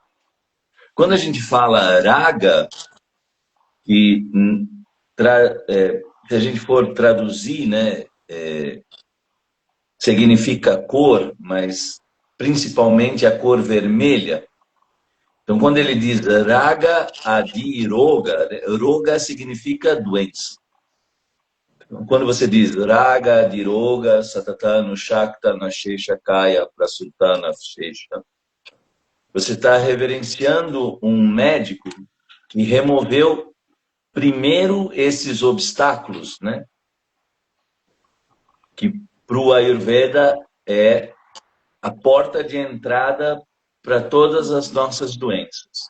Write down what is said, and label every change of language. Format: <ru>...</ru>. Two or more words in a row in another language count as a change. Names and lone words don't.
<pt>Quando a gente fala raga, que se a gente for traduzir, né, significa cor, mas principalmente a cor vermelha. Então, quando ele diz</pt> <sa>राग आदि रोग,</sa> <pt>roga significa doença. Então, quando você diz</pt> <sa>राग आदि रोग सततान शक्त नशेष काय प्रसुलतान शेष,</sa> <pt>você está reverenciando um médico que removeu primeiro esses obstáculos, né? Que para o Ayurveda é a porta de entrada para todas as nossas doenças.</pt>